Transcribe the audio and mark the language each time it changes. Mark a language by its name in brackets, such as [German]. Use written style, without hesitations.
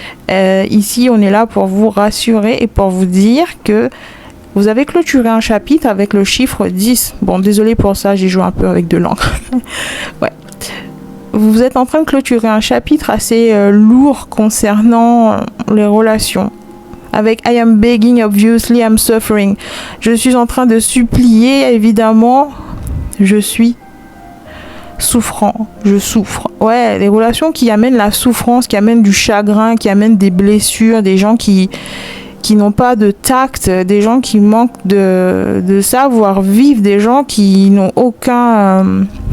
[French] Ici, on est là pour vous rassurer et pour vous dire que vous avez clôturé un chapitre avec le chiffre 10. Bon, désolé pour ça, j'ai joué un peu avec de l'encre. Ouais. Vous êtes en train de clôturer un chapitre assez lourd concernant les relations. Avec [English] I am begging, obviously I'm suffering. [French] Je suis en train de supplier, évidemment. Je suis souffrant. Je souffre. Ouais, les relations qui amènent la souffrance, qui amènent du chagrin, qui amènent des blessures, des gens qui n'ont pas de tact, des gens qui manquent de savoir-vivre, des gens qui n'ont aucun...